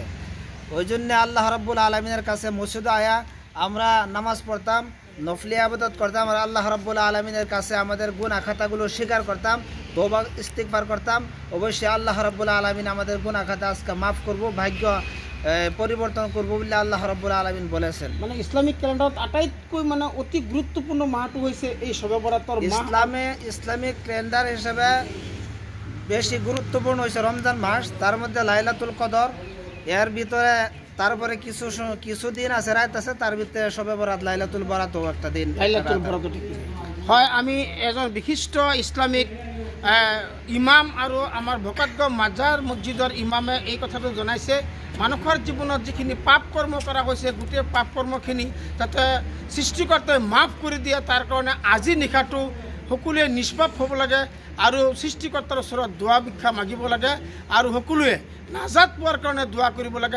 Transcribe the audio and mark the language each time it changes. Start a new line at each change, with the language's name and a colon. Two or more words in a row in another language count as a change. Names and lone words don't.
Bangla: ওই জন্য
Arabic: الله رب العالمين
Bangla: কাছে মসজিদে আয়া আমরা নামাজ পড়তাম, নফলি ইবাদত করতাম আর
Arabic: الله رب العالمين
Bangla: কাছে আমাদের গুনাহ খাতাগুলো স্বীকার করতাম,
Arabic: توبة استغفار
Bangla: করতাম। অবশ্যই
Arabic: الله رب العالمين
Bangla: আমাদের গুনাহ খাতা আজকে মাফ করব, ভাগ্য পরিবর্তন করব বলে
Arabic: الله رب العالمين
Bangla: বলেছেন।
Assamese: মানে ইসলামিক ক্যালেন্ডাৰত আটাইতকৈ মানে অতি গুৰুত্বপূৰ্ণ মাহটো হৈছে এই
Persian: شب برات
Assamese: মাহ।
Bangla: ইসলামিক ক্যালেন্ডার হিসেবে বেশি গুরুত্বপূর্ণ হয়েছে রমজান মাস, তার মধ্যে
Arabic: ليلة القدر,
Bangla: এর ভিতরে তারপরে কিছুদিন আছে রাত আছে, তার ভিতরে
Persian: شب برات
Arabic: ليلة البراءة
Bangla: একটা দিন।
Arabic: ليلة البراءة হয়।
Assamese: আমি এজন বিশিষ্ট ইসলামিক ইমাম আৰু আমাৰ ভকতগাঁও মাজাৰ মছজিদৰ ইমামে এই কথাটো জনাইছে, মানুহৰ জীৱনত যিখিনি পাপ কৰ্ম কৰা হৈছে গোটেই পাপ কৰ্মখিনি যাতে সৃষ্টিকৰ্তাই মাফ কৰি দিয়ে, তাৰ কাৰণে আজি নিশাটো সকলোৱে নিষ্পাপ হ'ব লাগে আৰু সৃষ্টিকৰ্তাৰ ওচৰত দোৱা ভিক্ষা মাগিব লাগে আৰু সকলোৱে নাজাত পোৱাৰ কাৰণে দোৱা কৰিব লাগে।